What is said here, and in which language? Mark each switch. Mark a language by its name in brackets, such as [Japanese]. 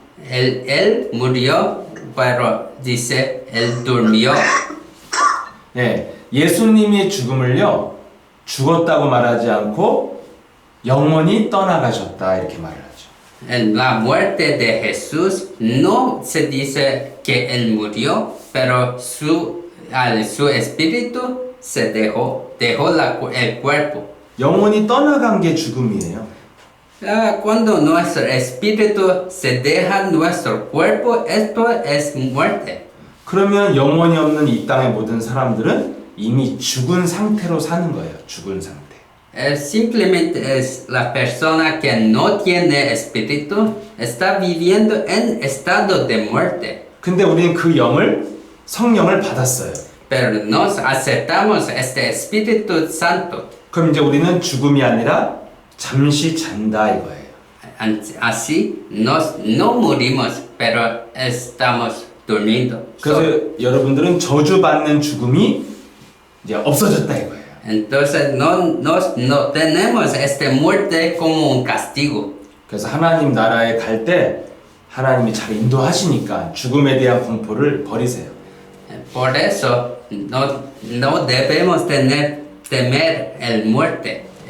[Spanish] Él murió, pero dice, él durmió. [Korean] 네, 예수님의 죽음을요 죽었다고 말하지 않고 영원히 떠나가셨다 이렇게 말을 하죠. [Spanish] En la muerte de Jesús no se dice que él murió, pero su espíritu se dejó el cuerpo. [Korean] 영원히 떠나간 게 죽음이에요. [Spanish] Cuando nuestro espíritu se deja nuestro cuerpo, esto es muerte. [Korean] 그러면 영원히 없는 이 땅의 모든 사람들은 이미 죽은 상태로 사는 거예요. 죽은 상태. [Spanish] Simplemente es la persona que no tiene espíritu está viviendo en estado de muerte. [Korean] 근데 우리는 그 성령을 받았어요. [Spanish] Pero nos aceptamos este Espíritu Santo. [Korean] 그럼 이제 우리는 죽음이 아니라 잠시 잔다 이거예요. [Spanish] Así no morimos, pero estamos durmiendo. [Korean] 그래서 여러분들은 저주받는 죽음이 이제 없어졌다 이거예요. [Spanish] Entonces no tenemos esta muerte como un castigo. [Korean] 그래서 하나님 나라에 갈 때 하나님이 잘 인도하시니까 죽음에 대한 공포를 버리세요. [Spanish] Por eso no debemos temer el muerte.